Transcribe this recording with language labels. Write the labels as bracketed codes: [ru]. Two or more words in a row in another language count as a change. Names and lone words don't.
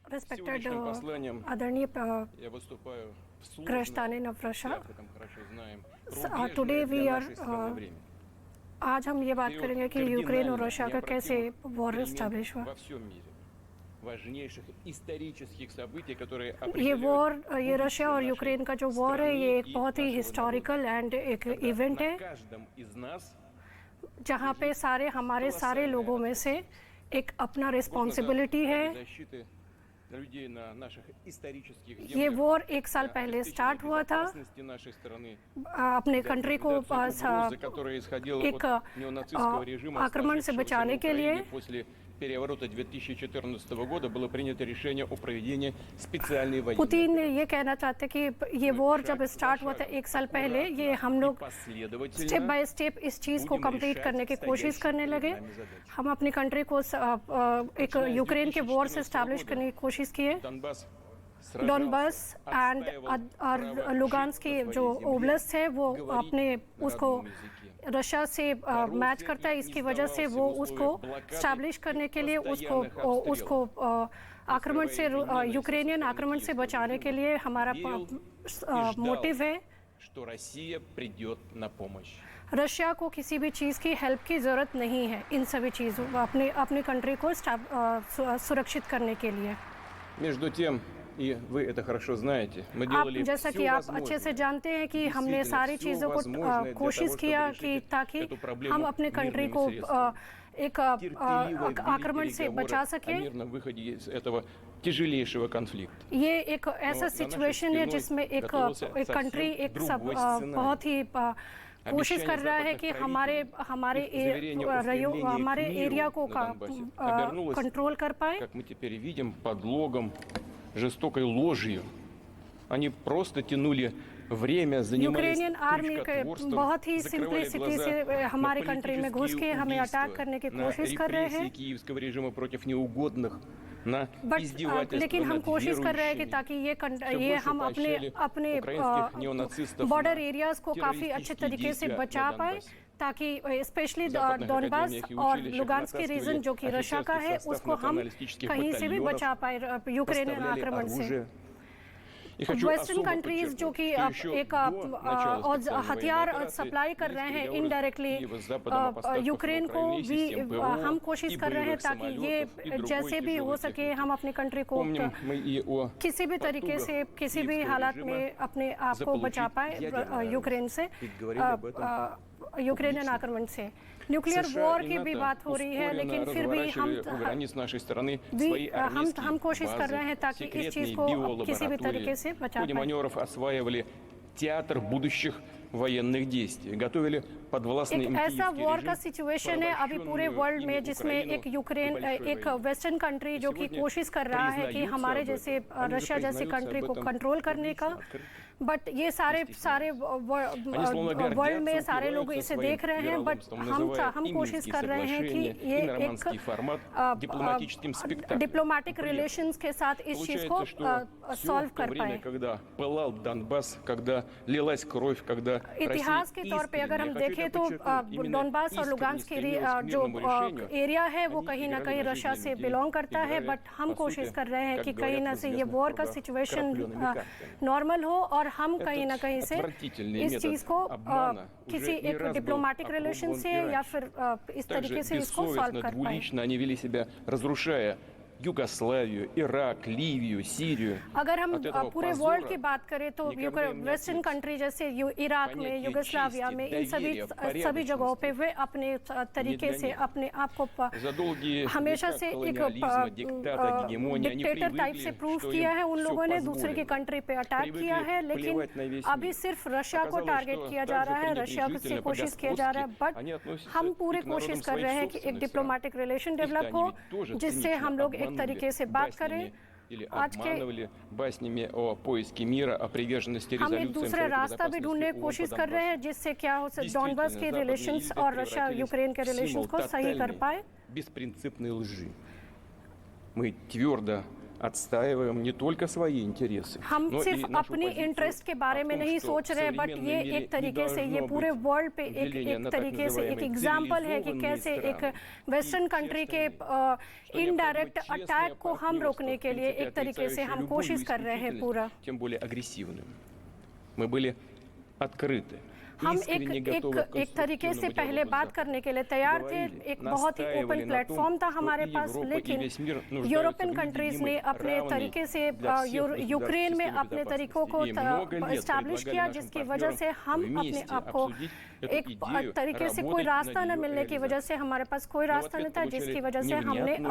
[en] Respected [ru] Сегодняшним посланием [hi] Adarniya [ru] я выступаю в сложное, Krishtanin of все [en] Russia, [ru] об этом хорошо знаем, [en] today [ru] рубежное [en] we [ru] для [en] are [ru] нашей страны время. [hi] आज हम ये बात करेंगे कि यूक्रेन और रशिया का कैसे वॉर [ru] перемен [hi] एस्टैब्लिश हुआ। [ru] во всем мире, важнейших исторических событий, которые [hi] ये वॉर, ये [ru] будущее [hi] रशिया और [ru] нашей [hi] यूक्रेन का जो वॉर है, [ru] страны [hi] ये एक [ru] и [hi] बहुत ही [ru] нашего [en] historical and [hi] एक [ru] народа. [hi] इवेंट [ru] На [hi] है [ru] каждом из нас [hi] जहाँ पे हमारे सारे लोगों में से एक अपना रिस्पॉन्सिबिलिटी है। [ru] ради защиты людей на наших исторических [hi] ये [ru] землях, [hi] वॉर एक साल [ru] для [hi] पहले [ru] обеспечения [hi] स्टार्ट हुआ था [ru] безопасности нашей страны, [hi] अपने [ru] для [hi] कंट्री को [ru] ликвидации угрозы, которая исходила [hi] एक [ru] от неонацистского режима, [hi] आक्रमण से [ru] сложившегося [hi] बचाने [ru] в [hi] के [ru] Украине [hi] लिए [ru] после переворота 2014 года было принято решение о проведении специальной военной [hi] पुतिन [ru] операции. [hi] ये कहना चाहते कि ये वॉर जब स्टार्ट हुआ था एक साल पहले, ये हम लोग [en] step by step [hi] इस चीज़ को कंप्लीट करने की कोशिश करने लगे। हम अपनी कंट्री को एक यूक्रेन के वॉर से स्टैब्लिश करने की कोशिश किए। डॉनबास एंड लुगान्स्क की जो ओब्लास्ट है वो अपने उसको रशिया से मैच करता है, इसकी वजह से वो उसको स्टैब्लिश करने के लिए उसको आक्रमण से यूक्रेनियन आक्रमण से बचाने के लिए हमारा मोटिव है। [ru] что Россия придет на помощь. [hi] रशिया को किसी भी चीज़ की हेल्प की ज़रूरत नहीं है इन सभी चीज़ों अपनी कंट्री को सुरक्षित करने के लिए। [ru] Между тем, и вы это хорошо знаете, мы [hi] आप [ru] делали [hi] जैसा कि आप अच्छे से जानते हैं कि हमने सारी चीज़ों को कोशिश किया कि ताकि हम अपने कंट्री को एक आक्रमण से बचा सकें। [ru] мирном выходе из этого тяжелейшего конфликта. [hi] ये एक ऐसा सिचुएशन है जिसमें एक कंट्री एक सब बहुत ही कोशिश कर रहा है कि हमारे एरिया को कंट्रोल कर पाए। [ru] Как мы теперь видим, подлогом, жестокой ложью, они просто тянули время, занимались [hi] यूक्रेनियन आर्मी के [ru] крючкотворством, [hi] बहुत ही [ru] закрывали [hi] सिंपलिसिटी [ru] глаза [hi] से [ru] на [hi] हमारी कंट्री में घुस के हमें [ru] политические [hi] अटैक करने की [ru] убийства, [hi] कोशिश [ru] на [hi] कर रहे [ru] репрессии [hi] हैं। [ru] киевского режима против неугодных, на [hi] बट [ru] издевательства [hi] लेकिन हम [ru] над [hi] कोशिश कर रहे हैं कि [ru] верующими. [hi] ताकि ये [ru] больше [hi] हम [ru] поощряли [hi] अपने [ru] украинских неонацистов [hi] बॉर्डर [ru] на [hi] एरियाज को काफ़ी अच्छे [ru] террористические [hi] तरीके से [ru] действия [hi] बचा [ru] на [hi] पाए, [ru] Донбассе. [hi] ताकि स्पेशली [ru] западных [hi] डॉनबास [ru] академиях и [hi] और [ru] училищах [hi] लुगान्स्क के रीजन जो कि रशिया का है, [ru] офицерский [hi] उसको [ru] состав [hi] हम [ru] националистических [hi] कहीं से भी [ru] батальонов [hi] बचा पाए यूक्रेनियन [ru] поставляли [hi] आक्रमण से। [ru] оружие. И хочу [hi] वेस्टर्न [ru] особо [hi] कंट्रीज जो [ru] подчеркнуть, [hi] कि [ru] что еще [hi] एक [ru] до начала [hi] और [ru] специальной [hi] हथियार [ru] военной операции [hi] सप्लाई कर रहे हैं [ru] переговоры [hi] इनडायरेक्टली [ru] Киева с Западом о поставках [hi] यूक्रेन को [ru] Украине [hi] भी [ru] систем ПВО [hi] हम कोशिश [ru] и [hi] कर रहे हैं [ru] боевых [hi] ताकि ये [ru] самолетов и другой [hi] जैसे भी हो [ru] тяжелой [hi] सके [ru] техники. [hi] हम अपनी कंट्री को [ru] Помним мы и о [hi] किसी भी तरीके [ru] потугах [hi] से किसी भी [ru] киевского [hi] हालात [ru] режима [hi] में अपने आप को [ru] заполучить [hi] बचा पाए [ru] ядерное [hi] यूक्रेन से [ru] Ведь говорили об этом [hi] यूक्रेनियन आक्रमण से। न्यूक्लियर [ru] США [hi] वॉर [ru] и [hi] की भी [ru] НАТО [hi] बात हो रही है, [ru] ускоренно [hi] लेकिन फिर भी [ru] разворачивали у границ нашей страны свои [hi] हम [ru] армейские [hi] कोशिश कर रहे हैं [ru] базы, [hi] ताकि इस [ru] секретные [hi] चीज़ को किसी भी तरीके से [ru] биолаборатории. В [hi] बचा [ru] ходе [hi] पाए। [ru] маневров осваивали театр будущих военных действий, готовили подвластный им [hi] एक ऐसा [ru] киевский [hi] वॉर का [ru] режим, [hi] सिचुएशन है अभी पूरे वर्ल्ड में जिसमें एक यूक्रेन एक [en] western country [hi] जो कि कोशिश कर रहा है कि हमारे जैसे रशिया जैसी कंट्री को कंट्रोल करने का, बट ये सारे वर्ल्ड में सारे लोग इसे देख रहे हैं, बट हम कोशिश कर रहे हैं कि ये एक [en] diplomatic relations [hi] के साथ इस चीज़ को सॉल्व कर पाए। [ru] когда пылал Донбасс, когда лилась кровь, когда [hi] इतिहास के तौर पे अगर हम देखें तो डोनबास और लुगान्स्क की जो एरिया है वो कहीं ना कहीं रशिया से बिलोंग करता है, बट हम कोशिश कर रहे हैं कि कहीं ना से ये वॉर का सिचुएशन नॉर्मल हो और हम कहीं ना कहीं से इस चीज़ को किसी एक [en] diplomatic relation [hi] से या फिर इस तरीके से इसको सॉल्व कर पाए। [ru] двулично они вели себя, разрушая Югославию, Ирак, Ливию, Сирию. [hi] अगर हम पूरे वर्ल्ड की बात करें तो [en] western country [hi] जैसे इराक में, युगोस्लाविया में, इन सभी जगहों पे वे अपने तरीके से अपने आप को हमेशा से एक [en] dictator type [hi] से प्रूव किया है। उन लोगों ने दूसरे की कंट्री पे अटैक किया है, लेकिन अभी सिर्फ रशिया को टारगेट किया जा रहा है, रशिया से कोशिश किया जा रहा है, बट हम पूरे कोशिश कर रहे हैं कि एक [en] diplomatic relation [hi] डेवलप हो जिससे हम लोग एक तरीके से बात करें। [ru] или обманывали баснями о поиске мира, о приверженности [hi] हम [ru] резолюциям [hi] एक दूसरा [ru] Совета [hi] रास्ता भी [ru] Безопасности [hi] ढूंढने की [ru] ООН [hi] कोशिश [ru] по [hi] कर रहे [ru] Донбассу. [hi] हैं जिससे क्या हो सकता डॉनबास के रिलेशंस और रशिया यूक्रेन के रिलेशंस को सही कर पाए। [ru] Беспринципной лжи. Мы твердо отстаиваем не только свои интересы, [hi] हम [ru] но [hi] सिर्फ [ru] и нашу [hi] अपनी [ru] позицию [hi] इंटरेस्ट के बारे [ru] о [hi] में [ru] том, [hi] नहीं [ru] что [hi] सोच [ru] в [hi] रहे, बट [ru] современном [hi] ये [ru] мире [hi] एक तरीके से [ru] не [hi] ये [ru] должно [hi] पूरे [ru] быть [hi] वर्ल्ड पे [ru] деления [hi] एक [ru] на так [hi] तरीके से एक [ru] называемые [hi] एग्जाम्पल है कि [ru] цивилизованные [hi] कैसे एक [ru] страны [hi] वेस्टर्न [ru] и все [hi] कंट्री के [ru] остальные, что [hi] इनडायरेक्ट [ru] необходимо честное [hi] अटैक को हम [ru] партнерство, [hi] रोकने [ru] в [hi] के लिए [ru] принципе, [hi] एक तरीके से [ru] отрицающее [hi] हम [ru] любую [hi] कोशिश कर रहे हैं पूरा। [ru] исключительность, тем более агрессивным. Мы были открыты. [hi] हम [ru] искренне готовы к [hi] एक तरीके से [ru] конструктивному [hi] पहले [ru] диалогу с [hi] बात [ru] Западом. [hi] करने के लिए तैयार थे, [ru] говорили, [hi] एक बहुत ही [ru] настаивали [hi] ओपन [ru] на [hi] प्लेटफॉर्म [ru] том, [hi] था [ru] что [hi] हमारे [ru] и [hi] पास, [ru] Европа, и [hi] लेकिन [ru] весь мир нуждаются [hi] यूरोपियन [ru] в [hi] कंट्रीज ने [ru] невидимой, [hi] अपने [ru] равной [hi] तरीके से [ru] для всех государств [hi] यूक्रेन में [ru] системе [hi] अपने तरीकों को [ru] безопасности. И много лет [hi] इस्टेब्लिश [ru] предлагали [hi] किया, [ru] нашим [hi] जिसकी वजह से [ru] партнерам [hi] हम अपने [ru] вместе [hi] आप को [ru] обсудить эту [hi] एक [ru] идею, [hi] तरीके से कोई [ru] работать [hi] रास्ता [ru] над [hi] न [ru] ее [hi] मिलने की वजह से हमारे पास कोई [ru] Но в [hi] रास्ता [ru] ответ [hi] नहीं था, [ru] получали [hi] जिसकी वजह से हमने [ru] невнятную,